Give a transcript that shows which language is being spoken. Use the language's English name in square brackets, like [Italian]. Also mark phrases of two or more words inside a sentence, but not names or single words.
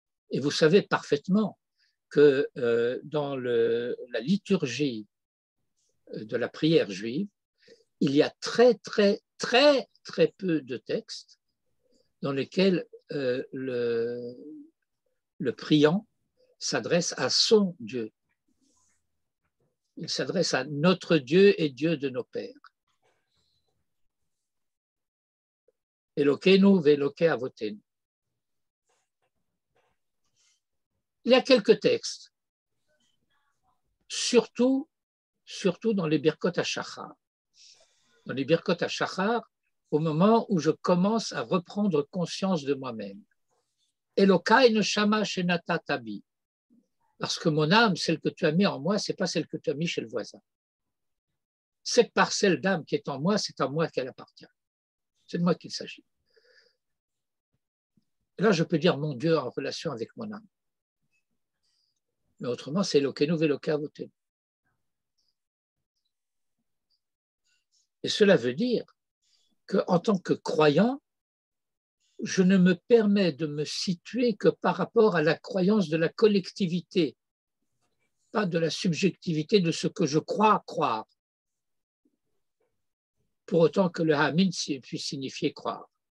[French] Et vous savez parfaitement que dans la liturgie de la prière juive, il y a très peu de textes dans lesquels le priant s'adresse à son Dieu. Il s'adresse à notre Dieu et Dieu de nos pères. [Hebrew] אלוקינו ואלוקי אבותינו. [French] Il y a quelques textes, surtout dans les Birkot HaShachar. Dans les Birkot HaShachar, au moment où je commence à reprendre conscience de moi-même. [Hebrew] אלוקי נשמה שנתת בי. [French] Parce que mon âme, celle que tu as mis en moi, ce n'est pas celle que tu as mis chez le voisin. Cette parcelle d'âme qui est en moi, c'est à moi qu'elle appartient. C'est de moi qu'il s'agit. Et là, je peux dire mon Dieu en relation avec mon âme. Mais autrement, c'est [Hebrew] אלוקינו ואלוקי אבותינו. [French] Et cela veut dire qu'en tant que croyant, je ne me permets de me situer que par rapport à la croyance de la collectivité, pas de la subjectivité de ce que je crois croire, pour autant que le Hamin puisse signifier croire.